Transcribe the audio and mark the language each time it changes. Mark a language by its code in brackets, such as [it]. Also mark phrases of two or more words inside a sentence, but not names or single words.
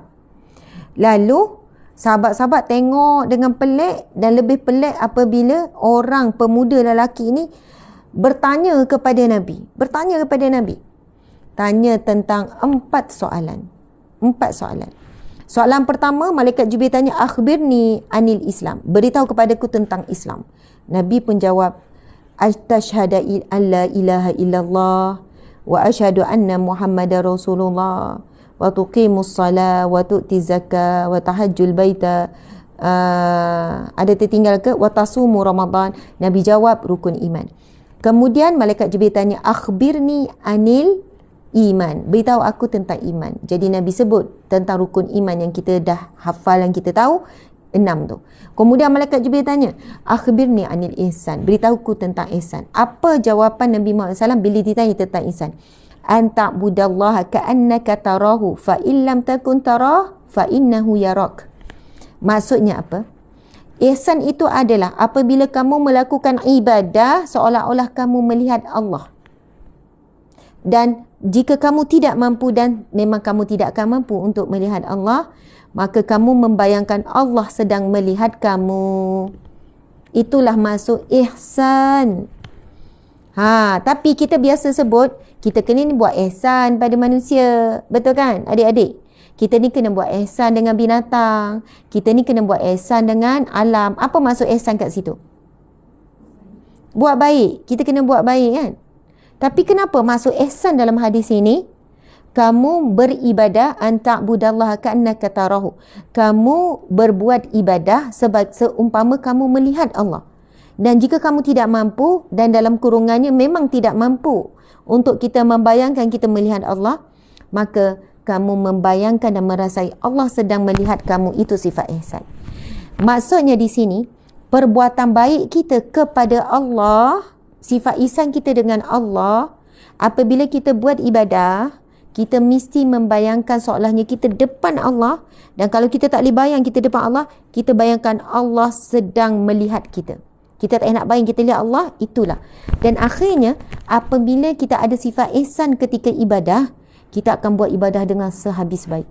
[ms] Lalu sahabat-sahabat tengok dengan pelik, dan lebih pelik apabila orang pemuda lelaki ini bertanya kepada Nabi. Tanya tentang 4 soalan. Soalan pertama, malaikat Jibril tanya, [ar] أخبرني عن الإسلام. [ms] Beritahu kepadaku tentang Islam. Nabi pun jawab, [ar] أشهد أن لا إله إلا الله وأشهد أن محمدا رسول الله وتقيم الصلاة وتؤتي الزكاة وتحج البيت. [ms] Ada tertinggal ke? [ar] وتصوم رمضان. [ms] Nabi jawab rukun iman. Kemudian malaikat Jibril tanya, [ar] أخبرني عن الإيمان. [ms] Beritahu aku tentang iman. Jadi Nabi sebut tentang rukun iman yang kita dah hafal, yang kita tahu 6 tu. Kemudian malaikat Jibril tanya, [ar] أخبرني عن الإحسان. [ms] Beritahu aku tentang ihsan. Apa jawapan Nabi Muhammad SAW bila ditanya tentang ihsan? [ar] أن تعبد الله كأنك تراه فإن لم تكن تراه فإنه يراك. [ms] Maksudnya apa? Ihsan itu adalah apabila kamu melakukan ibadah seolah-olah kamu melihat Allah. Dan jika kamu tidak mampu, dan memang kamu tidak akan mampu untuk melihat Allah, maka kamu membayangkan Allah sedang melihat kamu. Itulah maksud ihsan. Tapi kita biasa sebut kita kena ni buat ihsan pada manusia. Betul kan adik-adik? Kita ni kena buat ihsan dengan binatang. Kita ni kena buat ihsan dengan alam. Apa maksud ihsan kat situ? Buat baik. Kita kena buat baik kan? Tapi kenapa maksud ihsan dalam hadis ini? Kamu beribadah [ar] أن تعبد الله كأنك تراه. [ms] Kamu berbuat ibadah seumpama kamu melihat Allah. Dan jika kamu tidak mampu, dan dalam kurungannya memang tidak mampu untuk kita membayangkan kita melihat Allah, maka kamu membayangkan dan merasai Allah sedang melihat kamu. Itu sifat ihsan. Maksudnya di sini, perbuatan baik kita kepada Allah, sifat ihsan kita dengan Allah, apabila kita buat ibadah, kita mesti membayangkan seolahnya kita depan Allah. Dan kalau kita tak boleh bayang kita depan Allah, kita bayangkan Allah sedang melihat kita. Kita tak nak bayang kita lihat Allah, itulah. Dan akhirnya, apabila kita ada sifat ihsan ketika ibadah, kita akan buat ibadah dengan sehabis baik.